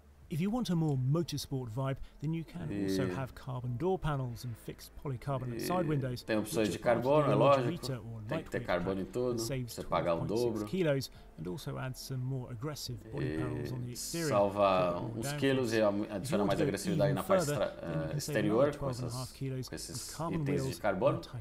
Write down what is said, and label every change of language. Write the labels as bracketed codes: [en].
[en] If you want a more motorsport vibe, then you can also have carbon door panels and fixed polycarbonate side windows. [pt] Tem opções de carbono, é lógico. Tem que ter carbono em tudo, você pagar o dobro. [en] And also adds some more aggressive body panels on the exterior. [pt] Salva uns quilos e adiciona mais agressividade na parte exterior com esses itens de carbono.